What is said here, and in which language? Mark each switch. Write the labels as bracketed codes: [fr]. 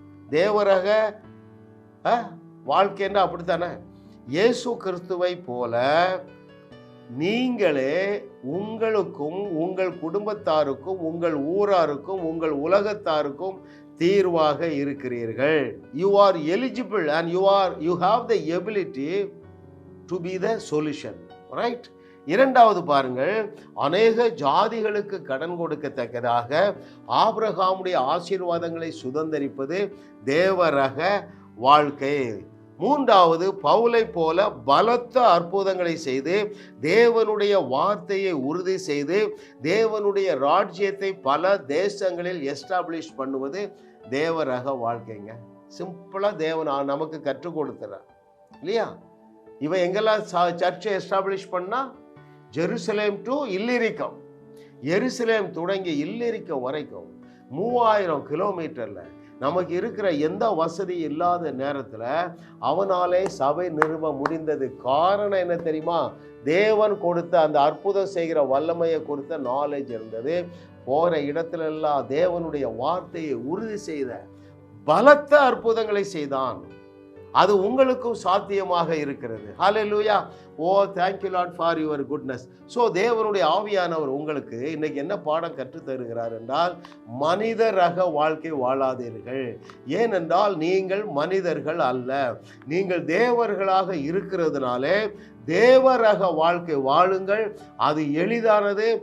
[ta] தேவரக வாழ்க்கைன்னா அப்படித்தானே? இயேசு கிறிஸ்துவை போல நீங்களே உங்களுக்கும் உங்கள் குடும்பத்தாருக்கும் உங்கள் ஊராருக்கும் உங்கள் உலகத்தாருக்கும் தீர்வாக இருக்கிறீர்கள். [en] You are eligible and you have the ability to be the solution. Right? [ta] இரண்டாவது பாருங்கள், அநேக ஜாதிகளுக்கு கடன் கொடுக்கத்தக்கதாக ஆபிரகாமுடைய ஆசீர்வாதங்களை சுதந்தரிப்பது தேவரக வாழ்க்கை. மூன்றாவது, பவுலை போல பலத்த அற்புதங்களை செய்து தேவனுடைய வார்த்தையை உறுதி செய்து தேவனுடைய ராஜ்யத்தை பல தேசங்களில் எஸ்டாப்ளிஷ் பண்ணுவது தேவரக வாழ்க்கைங்க. சிம்பிளா தேவன் நமக்கு கற்றுக் கொடுத்துறார் இல்லையா? இவன் எங்கெல்லாம் சர்ச்சை எஸ்டாப்ளிஷ் பண்ணா? ஜெருசலேம் டு இல்லிரிக்கம், எருசலேம் தொடங்கி இல்லிரிக்கம் வரைக்கும் 3000 கிலோமீட்டர்ல நமக்கு இருக்கிற எந்த வசதி இல்லாத நேரத்தில் அவனாலே சபை நிறுவ முடிந்தது. காரணம் என்ன தெரியுமா? தேவன் கொடுத்த அந்த அற்புதம் செய்கிற வல்லமையை கொடுத்த நாலேஜ் இருந்தது. போகிற இடத்துல எல்லாம் தேவனுடைய வார்த்தையை உறுதி செய்த பலத்த அற்புதங்களை செய்தான். அது உங்களுக்கும் சாத்தியமாக இருக்கிறது. ஹல்லேலூயா. [en] Oh, thank you Lord for your goodness. [ta] So தேவனுடைய ஆவியானவர் உங்களுக்கு இன்னைக்கு என்ன பாடம் கற்றுத் தருகிறார் என்றால், மனித ரக வாழ்க்கை வாழாதீர்கள். ஏனென்றால் நீங்கள் மனிதர்கள் அல்ல, நீங்கள் தேவர்களாக இருக்கிறதுனாலே தேவரக வாழ்க்கை வாழுங்கள். அது எளிதானது.